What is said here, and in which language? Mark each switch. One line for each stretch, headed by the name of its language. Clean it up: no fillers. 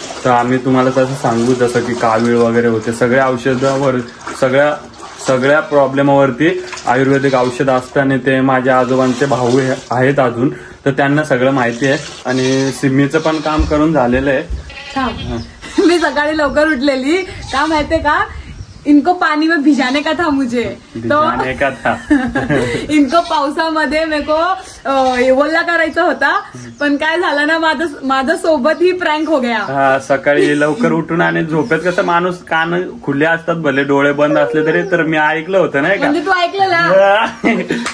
Marathi: तर आम्ही तुम्हाला तसं सांगू जसं की कावीळ वगैरे होते सगळ्या औषधावर सगळ्या प्रॉब्लेमावरती आयुर्वेदिक औषध असतं आणि ते माझ्या आजोबांचे भाऊ आहेत अजून. तर त्यांना सगळं माहिती आहे. आणि सिमीचं पण काम करून झालेलं आहे. मी सकाळी लवकर उठलेली का माहितीये का.
Hindi: इनको पानी में भिजाने का था मुझे, तो भिजाने का था
Marathi: इनको पावसामध्ये
Hindi: मेरे को
Marathi: ओला करायचा होता, पण काय झालं ना, माझं सोबत ही प्रँक
Hindi: हो गया.
Marathi: हा, सकाळी लवकर उठून आणि झोपेत कसं माणूस कान खुले असतात, भले डोळे बंद असले तरी, तर मी ऐकलं होतं नाही का. म्हणजे तू ऐकलेला.